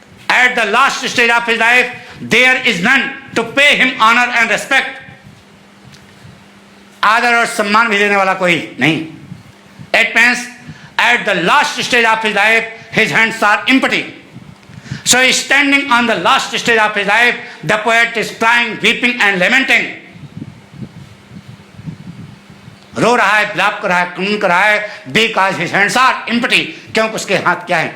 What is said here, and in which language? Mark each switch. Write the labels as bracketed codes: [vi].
[en] At the last stage of his life, there is none to pay him honor and respect. [hi] आदर और सम्मान भी देने वाला कोई नहीं. [en] It means at the last stage of his life, his hands are empty. So standing on the last stage of his life, the poet is crying, weeping and lamenting. [hi] रो रहा है, विलाप कर रहा है, कानून कर रहा है, [en] because his hands are empty. [hi] क्योंकि उसके हाथ क्या है?